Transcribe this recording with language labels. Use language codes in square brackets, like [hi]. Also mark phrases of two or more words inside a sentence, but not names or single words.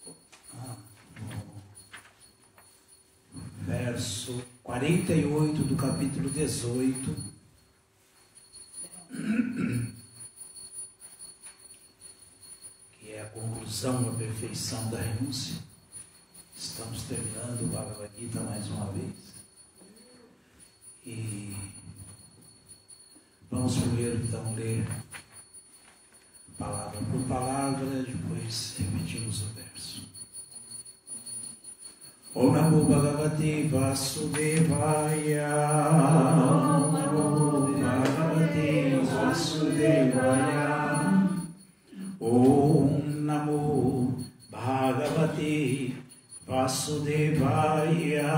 [pt] No verso 48 do capítulo 18, que é a conclusão, a perfeição da renúncia. Estamos terminando o Bhagavad Gita mais uma vez. E vamos primeiro então ler palavra por palavra, depois repetimos o verso. [sa] ॐ नमो भगवते वासुदेवाय. ॐ नमो भगवते वासुदेवाय. ॐ नमो भगवते वासुदेवाय.